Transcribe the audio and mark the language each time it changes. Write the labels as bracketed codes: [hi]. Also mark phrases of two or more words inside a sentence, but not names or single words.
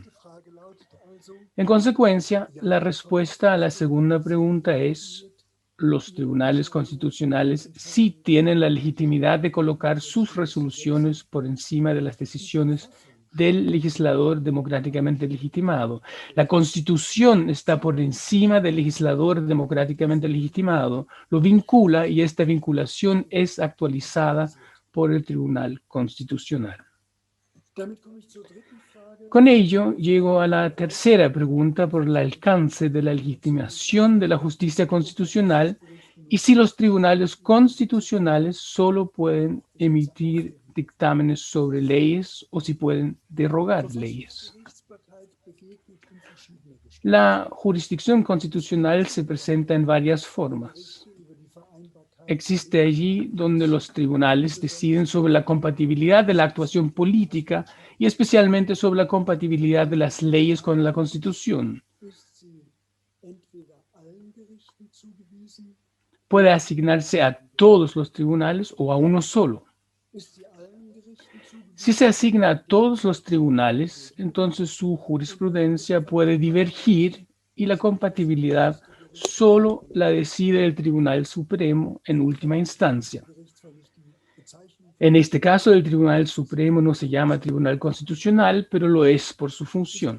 [es] En consecuencia, la respuesta a la segunda pregunta es: los tribunales constitucionales sí tienen la legitimidad de colocar sus resoluciones por encima de las decisiones del legislador democráticamente legitimado. La Constitución está por encima del legislador democráticamente legitimado, lo vincula y esta vinculación es actualizada por el Tribunal Constitucional. [de] Damit komme ich zur dritten Frage. [es] Con ello llego a la tercera pregunta por el alcance de la legitimación de la justicia constitucional y si los tribunales constitucionales solo pueden emitir dictámenes sobre leyes o si pueden derogar leyes. [de] Gerichtsbarkeit begegnet in verschiedener Gestalt. [es] La jurisdicción constitucional se presenta en varias formas. [de] Über die Vereinbarkeit [es] Existe allí donde los tribunales deciden sobre la compatibilidad de la actuación política y especialmente sobre la compatibilidad de las leyes con la Constitución. [de] ist sie entweder allen Gerichten zugewiesen, [es] Puede asignarse a todos los tribunales o a uno solo. [de] ist sie allen Gerichten zugewiesen, [es] Si se asigna a todos los tribunales, entonces su jurisprudencia puede divergir y la compatibilidad solo la decide el Tribunal Supremo en última instancia. [de] gerichtsvernichtende Bezeichnung [es] En este caso, el Tribunal Supremo no se llama Tribunal Constitucional, pero lo es por su función.